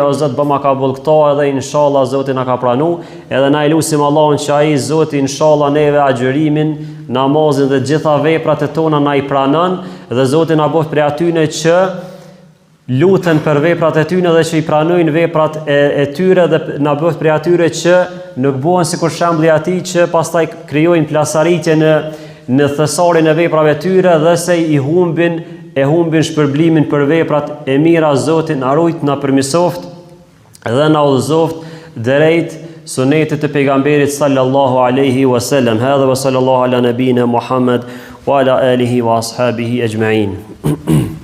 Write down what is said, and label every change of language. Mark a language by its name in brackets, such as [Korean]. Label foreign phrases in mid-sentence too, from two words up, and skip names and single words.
[Albanian] o Zot, bëma ka boll këto, edhe inshallah Zoti na ka pranu, edhe na i lutim Allahun që ai Zoti inshallah neve agjërimin, namazin dhe gjitha veprat e tona na i pranon, dhe Zoti na bëft prej atyne që luten për veprat e tyre dhe që i pranojnë veprat e tyre, dhe na bëft prej atyre që nuk bëhen sikur shembulli i atij që pastaj krijojnë plasaritje në thesarin e veprave të tyre dhe se i humbin shpërblimin për veprat e mira. Zoti na rujt, na përmirësoft dhe na udhëzoft drejt sunetit të pejgamberit [Arabic] صلى الله عليه وسلم. هذا وصلى الله على نبينا محمد وعلى آله وأصحابه أجمعين.